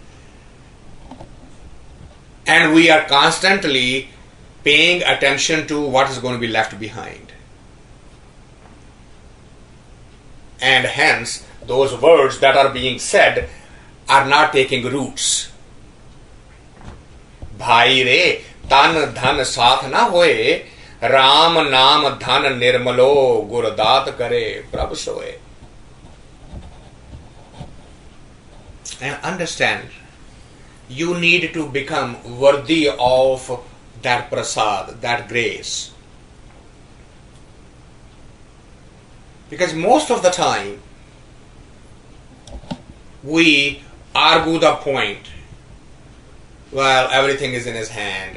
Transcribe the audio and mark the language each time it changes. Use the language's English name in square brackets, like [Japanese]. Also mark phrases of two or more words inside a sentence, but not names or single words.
[English] And we are constantly paying attention to what is going to be left behind. And hence, those words that are being said are not taking roots. [Punjabi] ਭਾਈ ਰੇ ਤਨ ਧਨ ਸਾਥ ਨਾ ਹੋਏ, ਰਾਮ ਨਾਮ ਧਨ ਨਿਰਮਲੋ, ਗੁਰਦਾਤ ਕਰੇ ਪ੍ਰਭ ਸੋਏ. [English] And understand, you need to become worthy of that prasad, that grace. Because most of the time, we argue the point, well, everything is in his hand.